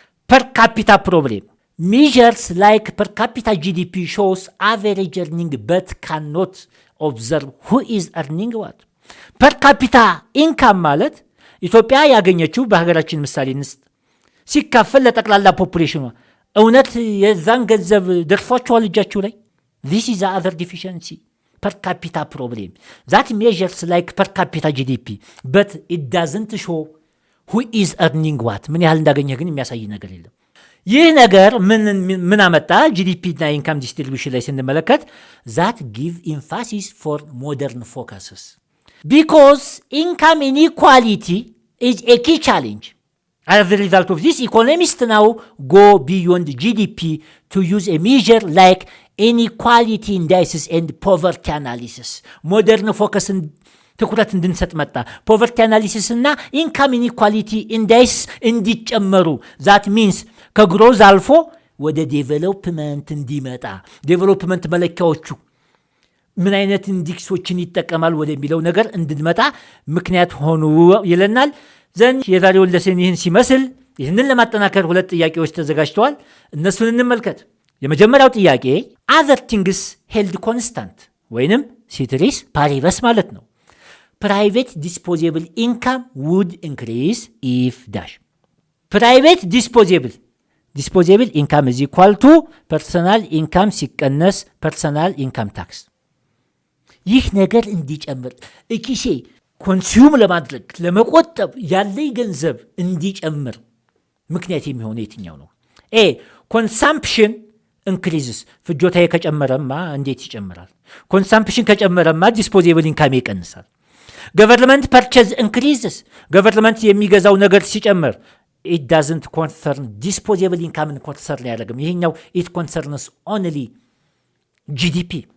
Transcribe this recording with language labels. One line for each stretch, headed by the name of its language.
English: ፐር ካፒታ ፕሮብሌም measures like per capita GDP shows average earning but cannot observe who is earning what.
Amharic: per capita income ማለት ኢትዮጵያ ያገኘችው በሀገራችን ምሳሌ ንስት ሲካፈል ለጠቅላላ ፖፑሌሽኑ እውነት የዛን ገንዘብ ደርሷቸዋል እጃችሁ ላይ?
English: this is the other deficiency. per capita problem that measures like per capita GDP but it doesn't show who is earning what.
Amharic: ምን ያህል እንዳገኘ ግን የሚያሳይ ነገር የለም። ይህ ነገር ምን አመጣ? ጂዲፒ እና ኢንካም ዲስትሪቢዩሽን ላይ ስንመለከት
English: that give emphasis for modern focuses because income inequality is a key challenge. As a result of this, economists now go beyond GDP to use a measure like inequality indices and poverty analysis.
Amharic: Modern focus ትኩረት እንድንሰጥ መጣ። ፖቨርቲ አናሊሲስ እና ኢንካም ኢኒኳሊቲ ኢንዴክስ እንዲጨመሩ
English: ዛት ሚንስ
Amharic: ከግሮዝ አልፎ ወደ ዴቨሎፕመንት እንዲመጣ ዴቨሎፕመንት መለኪያዎቹ ምን አይነት ኢንዲክሶችን ይጠቀማል ወደሚለው ነገር እንድንመጣ ምክንያት ሆኑ ይለናል። ዘንድ የዛሬው ለሰን ይህን ሲመስል ይህንን ለማጠናከር ሁለት ጥያቄዎች ተዘጋጅተዋል። እነሱን እንመልከት። የመጀመሪያው ጥያቄ
English: other things held constant
Amharic: ወይንም ሲትሪስ ፓሪቨስ ማለት ነው።
English: private disposable income would increase if dash. private disposable income is equal to personal income
Amharic: ሲቀነስ
English: personal income tax.
Amharic: ይህ ነገር እንዲጨምር እኪሴ ኮንሱም ለማድረግ ለመቆጠብ ያለኝ ገንዘብ እንዲጨምር ምክንያት የሚሆነው የትኛው ነው? ኤ ኮንሳምፕሽን ኢንክሪዝስ ፍጆታዬ ከጨመረማ እንዴት ይጨምራል? ኮንሳምፕሽን ከጨመረማ ዲስፖዜብል ኢንካም ይቀንሳል። ገቨርንመንት ፐርቼዝ ኢንክሪዝስ ገቨርንመንት የሚገዛው ነገር ሲጨምር
English: it doesn't concern disposable income
Amharic: concern ያደርግም። ይሄኛው
English: it concerns only GDP.